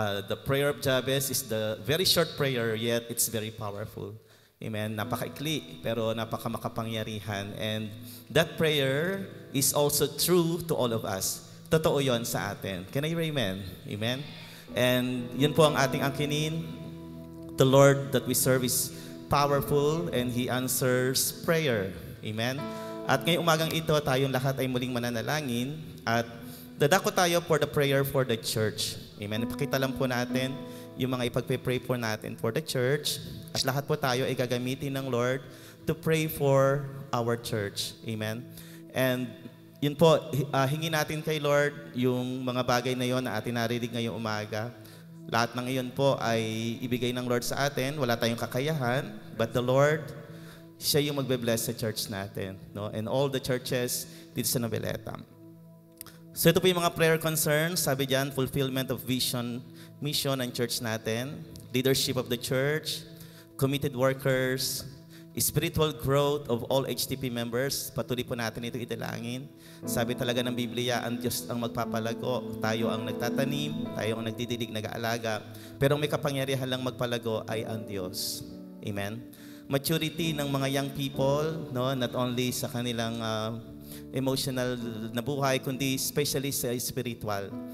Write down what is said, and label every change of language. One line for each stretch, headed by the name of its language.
English: The prayer of Jabez is the very short prayer, yet it's very powerful. Amen.
Filipino: Napakaikli, pero napakamakapangyarihan.
English: And that prayer is also true to all of us.
Filipino: Totoo yon sa atin.
English: Can I hear amen? Amen.
Filipino: And yun po ang ating angkinin.
English: The Lord that we serve is powerful and He answers prayer.
Filipino: Amen. At ngayong umagang ito, tayong lahat ay muling mananalangin at dadako tayo
English: for the prayer for the church.
Filipino: Amen. Ipakita lang po natin yung mga ipagpe-pray po natin for the church. At lahat po tayo ay gagamitin ng Lord
English: to pray for our church.
Filipino: Amen. And yun po, hingin natin kay Lord yung mga bagay na yon na atin narinig ngayong umaga. Lahat ng iyon po ay ibigay ng Lord sa atin. Wala tayong kakayahan, but the Lord, siya yung magbe-bless sa church natin. No?
English: And all the churches
Filipino: dito sa Noveleta. So ito po yung mga prayer concerns.
English: Sabi dyan, fulfillment of vision, mission ng church natin, leadership of the church, committed workers, spiritual growth of all HTP members.
Filipino: Patuloy po natin ito italangin. Sabi talaga ng Biblia, ang Diyos ang magpapalago. Tayo ang nagtatanim, tayo ang nagdidilig, nag-aalaga. Pero may kapangyarihan lang magpalago ay ang Diyos. Amen. Maturity ng mga young people, no, not only sa kanilang emotional na buhay, kundi especially sa spiritual.